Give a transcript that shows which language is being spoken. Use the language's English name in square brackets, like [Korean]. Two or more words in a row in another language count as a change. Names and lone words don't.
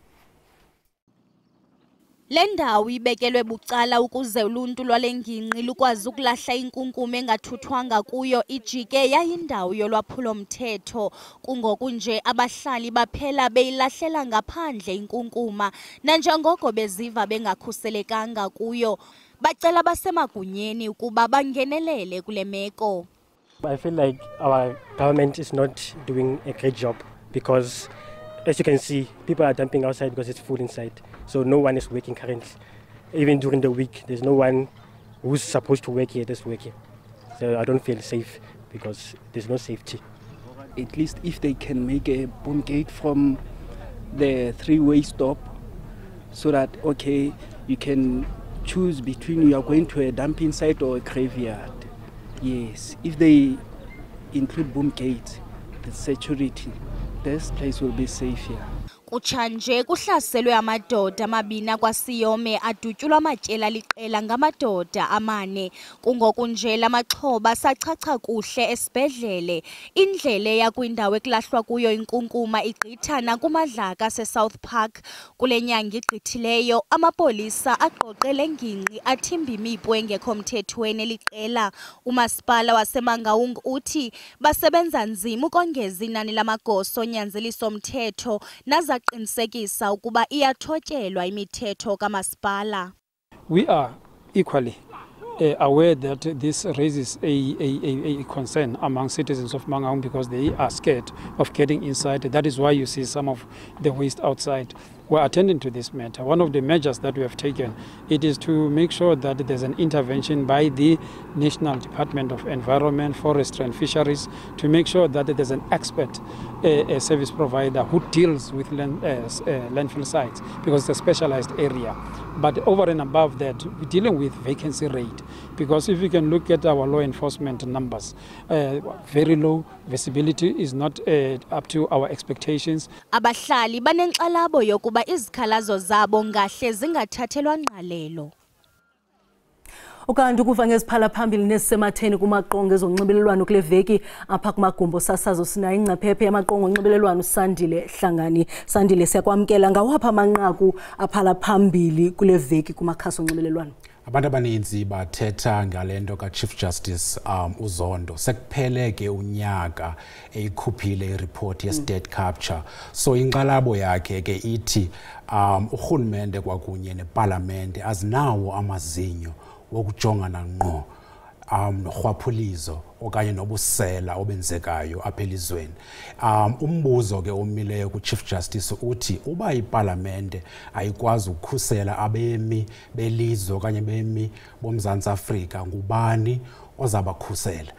[Xhosa] Le ndawo ibekelwe bucala ukuze uluntu lwale ngingqi lukwazi ukulahla inkunkuma engathuthwanga kuyo ijike yayindawo yolwaphulo-mthetho. Kungoku nje abahlali baphela beyilahlela ngaphandle inkunkuma nanjengoko beziva bengakhuselekanga kuyo. Bacela basemagunyeni ukuba bangenelele kule meko. [English] I feel like our government is not doing a great job because as you can see, people are dumping outside because it's full inside. So no one is working currently. Even during the week, there's no one who's supposed to work here that's working. So I don't feel safe because there's no safety. At least if they can make a boom gate from the three-way stop so that, okay, you can choose between you are going to a dumping site or a graveyard. Yes, if they include boom gates, the security, this place will be safe here. [Xhosa] Kutshanje kuhlaselwe amadoda amabini akwasiyome adutyulwa amatyela liqela ngamadoda amane. Kungoku nje lamaxhoba sachacha kuhle esibhedlele. Indlela yakwindawo ekulahlwa kuyo inkunkuma igqithana kumadlaka seSouth Park. Kule nyanga igqithileyo amapolisa aqoqele ngingqi athimba imipu engekho mthethweni liqela. Umasipala waseMangaung uthi basebenza nzima ukongeza inani lamagosa onyanzeliso mthetho naza qinisekisa ukuba iyathotyelwa imithetho kamasipala. [English] We are equally aware that this raises a concern among citizens of Mangaung because they are scared of getting inside. That is why you see some of the waste outside. We're attending to this matter. One of the measures that we have taken, it is to make sure that there's an intervention by the National Department of Environment, Forestry and Fisheries to make sure that there's an expert a service provider who deals with landfill sites because it's a specialized area. But over and above that, we're dealing with vacancy rate because if you can look at our law enforcement numbers, very low, visibility is not up to our expectations. [Xhosa] Abahlali banenxalabo yokuba izikhalazo zabo ngahle zingathathelwa ngqalelo. Ukanti ukuva ngeziphala phambili nesisematheni kumaqonga ezonxibelelwano kule veki apha kumagumbo sasazo sinayo ingcaphephe yamaqonga onxibelelwano Sandile Hlangani. Sandile, siyakwamkela ngawapha amanqaku aphala phambili kule veki kumakhasi onxibelelwano. Abantu abaninzi bathetha ngalento ka-Chief Justice uZondo. Sekuphele ke unyaka eyikhuphile ireport ye- [English] state capture. [Xhosa] So inqalabo yakhe ke ithi urhulumente kwakunye nepalamente azinawo amazinyo wokujongana ngqo norhwaphulizo okanye nobusela obenzekayo apha elizweni. Umbuzo ke omileyo ku-Chief Justice uthi uba ipalamente ayikwazi ukukhusela abemi belizwe okanye bemi boMzantsi Afrika, ngubani ozabakhusela?